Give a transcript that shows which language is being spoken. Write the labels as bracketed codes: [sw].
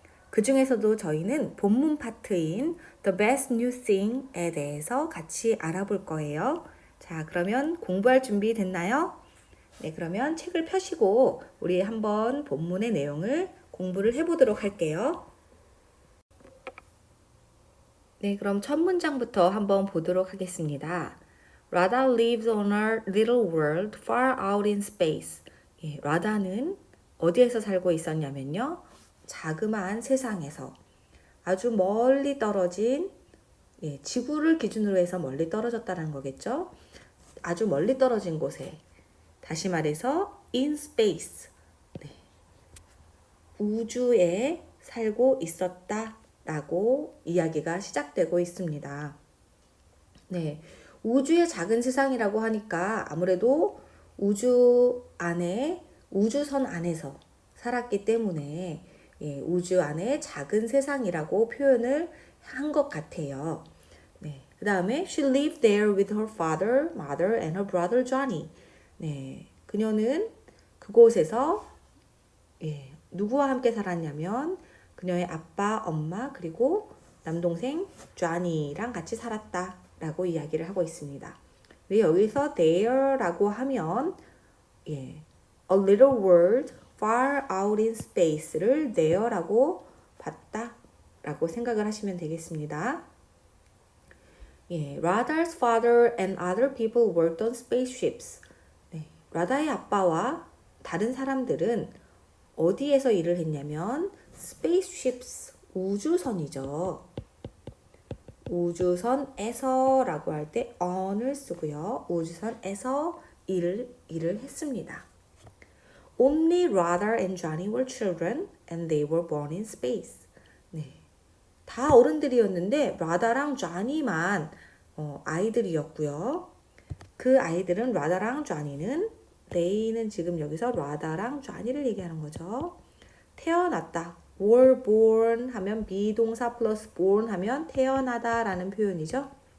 [ko] 그 중에서도 저희는 본문 파트인 The Best New Thing에 대해서 같이 알아볼 거예요. 자, 그러면 공부할 준비 됐나요? 네, 그러면 책을 펴시고 우리 한번 본문의 내용을 공부를 해보도록 할게요. 네, 그럼 첫 문장부터 한번 보도록 하겠습니다. [en] Radha lives on a little world far out in space. [ko] 예, 라다는 어디에서 살고 있었냐면요. 자그마한 세상에서 아주 멀리 떨어진 지구를 기준으로 해서 멀리 떨어졌다는 거겠죠. 아주 멀리 떨어진 곳에 다시 말해서 [en] in space [ko] 우주에 살고 있었다라고 이야기가 시작되고 있습니다. 네, 우주의 작은 세상이라고 하니까 아무래도 우주 안에 우주선 안에서 살았기 때문에 우주 안에 작은 세상이라고 표현을 한 것 같아요. 네, 그 다음에 [en] she lived there with her father, mother, and her brother Johnny. [ko] 네, 그녀는 그곳에서 누구와 함께 살았냐면 그녀의 아빠, 엄마, 그리고 남동생 쟈니랑 같이 살았다라고 이야기를 하고 있습니다. 네, 여기서 there라고 하면 [en] a little world far out in space [ko] 를 there라고 봤다라고 생각을 하시면 되겠습니다. [en] Radha's father and other people worked on spaceships. [ko] 네, 라다의 아빠와 다른 사람들은 어디에서 일을 했냐면 spaceships 우주선이죠. 우주선에서 라고 할 때 on을 쓰고요. 우주선에서 일을 했습니다. [en] Only Radha and Johnny were children and they were born in space. [ko] 네, 다 어른들이었는데 라다랑 쟈니만 아이들이었고요. 그 아이들은 라다랑 쟈니는 they는 지금 여기서 라다랑 쟈니를 얘기하는 거죠. 태어났다. [en] were born [ko] 하면 비동사 플러스 born 하면 태어나다 라는 표현이죠.